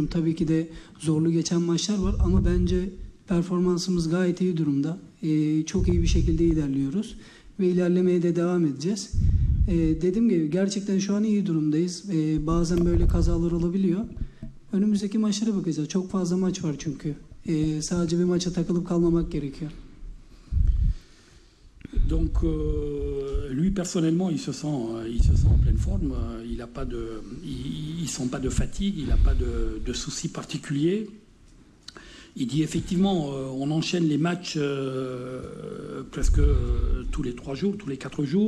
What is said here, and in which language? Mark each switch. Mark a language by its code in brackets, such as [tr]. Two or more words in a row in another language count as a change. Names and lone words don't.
[tr] Tabii ki de zorlu geçen maçlar var ama bence performansımız gayet iyi durumda. Çok iyi bir şekilde ilerliyoruz ve ilerlemeye de devam edeceğiz. Dediğim gibi gerçekten şu an iyi durumdayız. Bazen böyle kazalar olabiliyor. Önümüzdeki maçlara bakacağız. Çok fazla maç var çünkü. Sadece bir maça takılıp kalmamak gerekiyor. [fr] Donc, lui personnellement, il se sent en pleine forme. Il a pas de, il sent pas de fatigue, il n'a pas de soucis particuliers. Il dit effectivement, on enchaîne les matchs presque tous les 3 jours, tous les 4 jours.